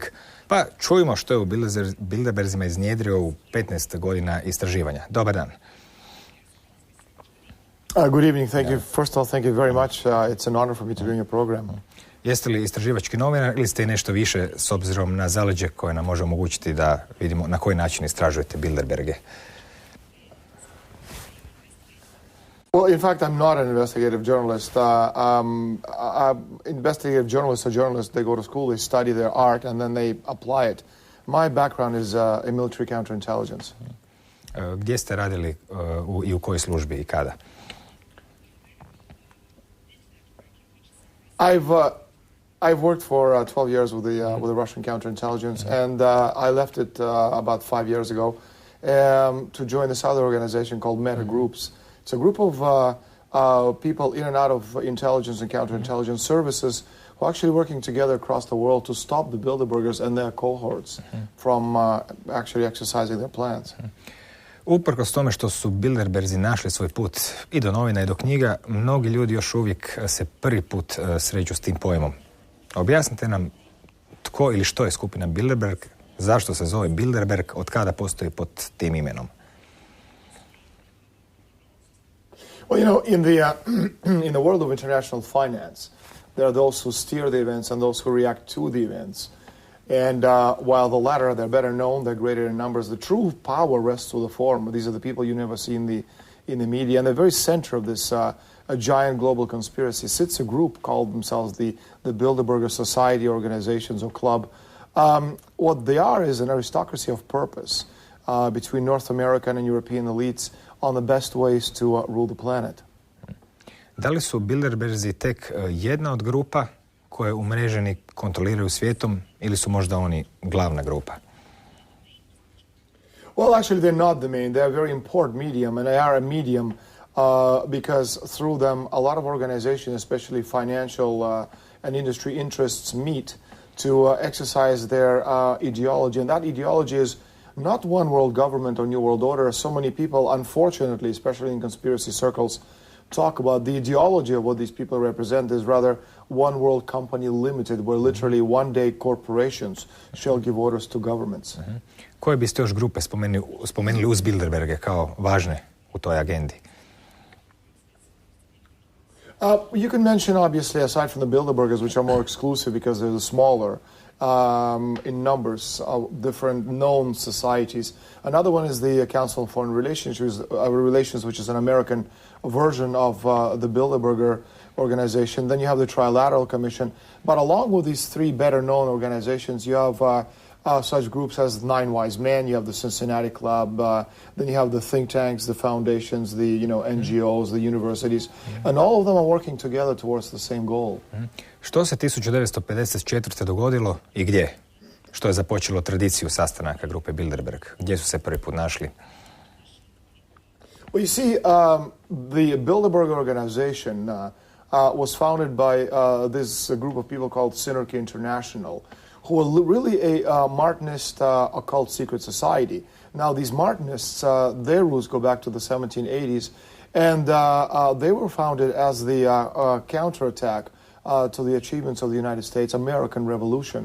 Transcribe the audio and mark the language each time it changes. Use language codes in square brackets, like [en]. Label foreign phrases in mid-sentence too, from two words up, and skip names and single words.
[hr] Pa čujmo što je u Bilderbergima iznjedrio u 15 godina istraživanja. Dobar dan. [en] Good evening. Thank you. First of all, thank you very much. It's an honor for me to be doing your program. [hr] Jeste li istraživački novinar ili ste i nešto više s obzirom na zaleđe koje nam može omogućiti da vidimo na koji način istražujete Bilderberge? [en] Well, in fact, I'm not an investigative journalist. Investigative journalists are journalists. They go to school, they study their art, and then they apply it. My background is in military counterintelligence. [hr] Gdje ste radili i u kojoj službi i kada? [en] I've worked for 12 years with the Russian counterintelligence, and I left it about 5 years ago to join this other organization called Meta Groups. It's a group of people in and out of intelligence and counterintelligence services who are actually working together across the world to stop the Bilderbergers and their cohorts from actually exercising their plans. [hr] Uprkos tome što su Bilderberzi našli svoj put i do novina i do knjiga, mnogi ljudi još uvijek se prvi put sreću s tim pojmom. Objasnite nam tko ili što je skupina Bilderberg, zašto se zove Bilderberg, od kada postoji pod tim imenom. [en] Well, you know, in the world of international finance, there are those who steer the events and those who react to the events. And while the latter, they're better known, they're greater in numbers, the true power rests with the former. These are the people you never see in the media. And the very center of this a giant global conspiracy sits a group called themselves the Bilderberger Society Organizations or Club. What they are is an aristocracy of purpose between North American and European elites on the best ways to rule the planet. [hr] Da li su Bilderberzi tek jedna od grupa koje umreženi kontroliraju svijetom ili su možda oni glavna grupa? [en] Well, actually, they're not the main. They're a very important medium, and they are a medium because through them, a lot of organizations, especially financial and industry interests, meet to exercise their ideology. And that ideology is not one world government or new world order. So many people, unfortunately, especially in conspiracy circles, talk about the ideology of what these people represent is rather one world company limited, where literally one day corporations shall give orders to governments. [hr] Koje biste još grupe spomenuli uz Bilderberge kao važne u toj agendi? [en] You can mention, obviously, aside from the Bilderbergers, which are more exclusive because they're the smaller in numbers of different known societies. Another one is the Council on Foreign Relations, which is an American version of the Bilderberger organization. Then you have the Trilateral Commission. But along with these three better-known organizations, you have such groups as Nine Wise Men, you have the Cincinnati Club, then you have the think tanks, the foundations, the NGOs, the universities, and all of them are working together towards the same goal. [hr] Što se 1954. dogodilo i gdje? Što je započelo tradiciju sastanaka grupe Bilderberg? Gdje su se prvi put našli? [en] Well, you see, the Bilderberg organization was founded by this group of people called Synergy International, who were really a Martinist occult secret society. Now, these Martinists, their roots go back to the 1780s, and they were founded as the counterattack to the achievements of the United States American Revolution.